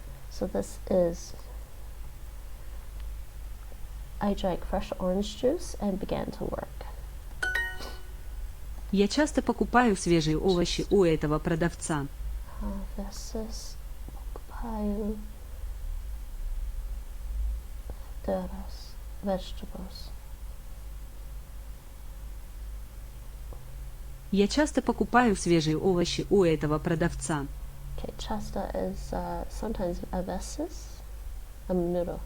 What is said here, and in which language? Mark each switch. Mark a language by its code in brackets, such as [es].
[en] So this is, I drank fresh orange juice and began to work. [ru] Я часто покупаю свежие овощи у этого продавца. [en] This is [ru] покупаю [es] frutas, [en] vegetables. [ru] Я часто покупаю свежие овощи у этого продавца. [en] Okay, [ru] часто [en] is sometimes [es] a veces, a menudo.